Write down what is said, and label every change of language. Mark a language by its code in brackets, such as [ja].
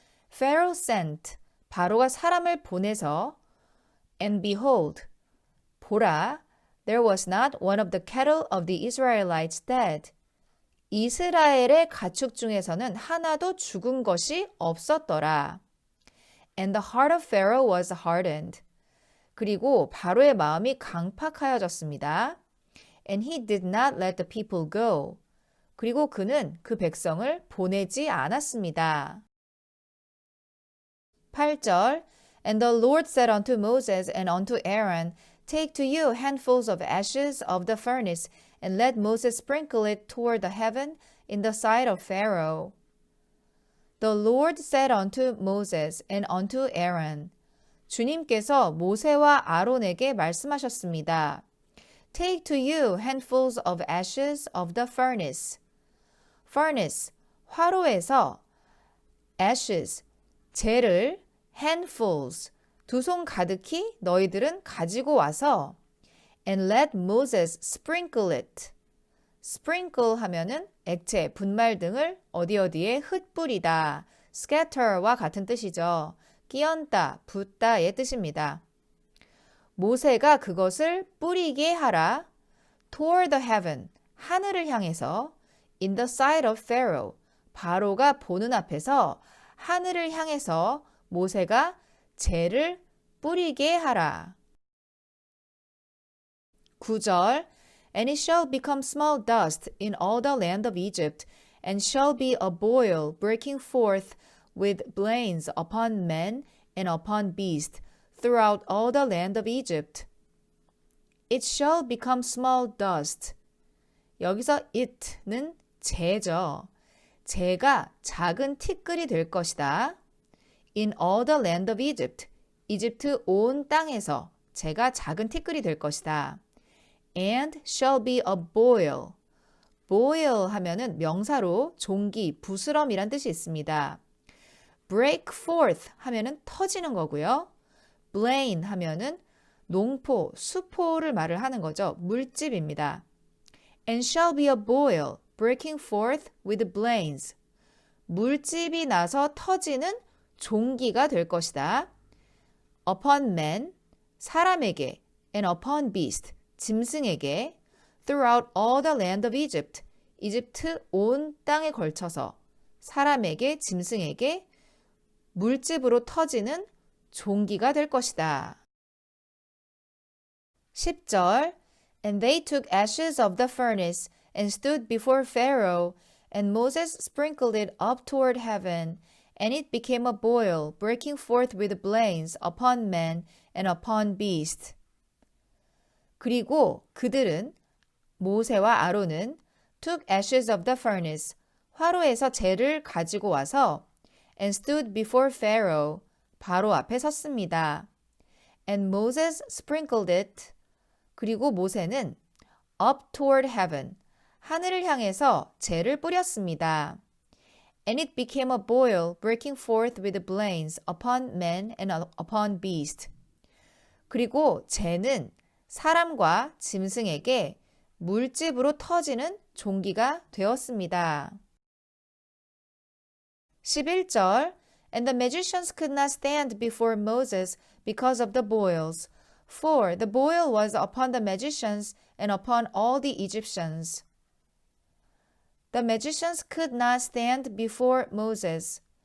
[en] Pharaoh sent, [ko] 바로가 사람을 보내서 [en] and behold, [ko] 보라, [en] there was not one of the cattle of the Israelites dead. [ko] 이스라엘의 가축 중에서는 하나도 죽은 것이 없었더라. [en] And the heart of Pharaoh was hardened. [ko] 그리고 바로의 마음이 강팍하여졌습니다. [en] And he did not let the people go. [ko] 그리고 그는 그 백성을 보내지 않았습니다. [en] 8절 And the Lord said unto Moses and unto Aaron, Take to you handfuls of ashes of the furnace, and let Moses sprinkle it toward the heaven in the sight of Pharaoh. The Lord said unto Moses and unto Aaron, [ko] 주님께서 모세와 아론에게 말씀하셨습니다. [en] Take to you handfuls of ashes of the furnace. Furnace, [ko] 화로에서 [en] ashes, [ko] 재를 [en] handfuls, [ko] 두 손 가득히 너희들은 가지고 와서 [en] and let Moses sprinkle it. [ko] sprinkle 하면은 액체, 분말 등을 어디에 흩뿌리다, scatter와 같은 뜻이죠. 끼얹다, 붓다의 뜻입니다. 모세가 그것을 뿌리게 하라. [en] toward the heaven, [ko] 하늘을 향해서 [en] in the sight of Pharaoh, [ko] 바로가 보는 앞에서 하늘을 향해서 모세가 재를 뿌리게 하라. [en] 9절 And it shall become small dust in all the land of Egypt, and shall be a boil breaking forth with blains upon men and upon beast throughout all the land of Egypt. It shall become small dust. [ko] 여기서 it는 재죠. 재가 작은 티끌이 될 것이다. [en] In all the land of Egypt. [ko] 이집트 온 땅에서 재가 작은 티끌이 될 것이다. [en] And shall be a boil. [ko] boil 하면은 명사로 종기, 부스럼이란 뜻이 있습니다. break forth 하면은 터지는 거고요. blain 하면은 농포, 수포를 말을 하는 거죠. 물집입니다. [en] And shall be a boil, breaking forth with blains. [ko] 물집이 나서 터지는 종기가 될 것이다. [en] upon man, [ko] 사람에게, [en] and upon beast, [ko] 짐승에게, [en] throughout all the land of Egypt, [ko] 이집트 온 땅에 걸쳐서 사람에게, 짐승에게 물집으로 터지는 종기가 될 것이다. [en] 10절 And they took ashes of the furnace and stood before Pharaoh, and Moses sprinkled it up toward heaven, and it became a boil, breaking forth with blains upon men and upon beast. [ko] 그리고 그들은, 모세와 아론은 [en] took ashes of the furnace, [ko] 화로에서 재를 가지고 와서 [en] and stood before Pharaoh, [ko] 바로 앞에 섰습니다. [en] And Moses sprinkled it, [ko] 그리고 모세는 [en] up toward heaven, [ko] 하늘을 향해서 재를 뿌렸습니다. [en] And it became a boil, breaking forth with blains upon men and upon beast. [ko] 그리고 재는 사람과 짐승에게 물집으로 터지는 종기가 되었습니다. [en] 11절 And the magicians could not stand before Moses because of the boils, for the boil was upon the magicians and upon all the Egyptians. The magicians could not stand before Moses.